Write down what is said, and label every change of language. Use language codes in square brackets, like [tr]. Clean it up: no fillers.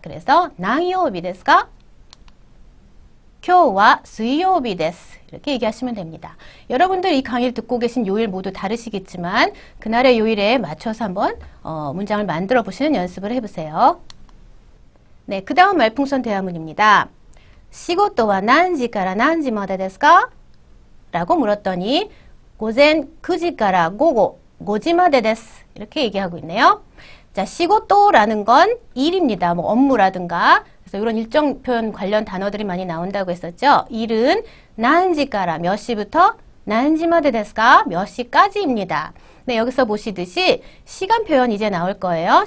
[ja] 그래서 何曜日ですか?今日は水曜日です. [ko] 이렇게 얘기하시면 됩니다. 여러분들 이 강의를 듣고 계신 요일 모두 다르시겠지만 그날의 요일에 맞춰서 한번 문장을 만들어 보시는 연습을 해보세요. 네, 그 다음 말풍선 대화문입니다. [ja] 仕事は何時から何時までですか? [ko] 라고 물었더니 [ja] 午前9時から午後5時までです. [ko] 이렇게 얘기하고 있네요. 자, 시고토라는 건 일입니다. 뭐 업무라든가. 그래서 이런 일정 표현 관련 단어들이 많이 나온다고 했었죠. 일은 난지까라 몇 시부터 [ja] 난지마데 데스까 [ko] 몇 시까지입니다. 네, 여기서 보시듯이 시간 표현 이제 나올 거예요.